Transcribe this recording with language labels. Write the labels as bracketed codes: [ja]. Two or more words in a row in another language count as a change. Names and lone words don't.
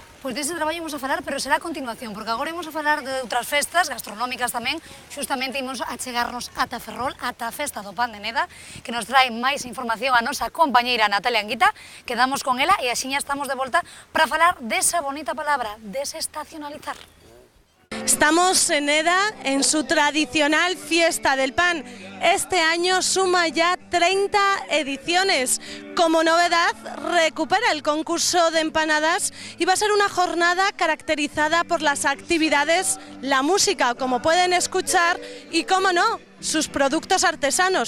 [gl] Pois dese traballo imos a falar, pero será a continuación, porque agora imos a falar de outras festas gastronómicas tamén, xustamente imos a chegarnos ata Ferrol, ata a festa do pan de Neda, que nos trae máis información a nosa compañeira Natalia Anguita, quedamos con ela e axiña estamos de volta para falar desa bonita palabra, desestacionalizar. [es] Estamos en Neda, en su tradicional fiesta del pan. Este año suma ya 30 ediciones. Como novedad, recupera el concurso de empanadas y va a ser una jornada caracterizada por las actividades, la música, como pueden escuchar, y, cómo no, sus productos artesanos.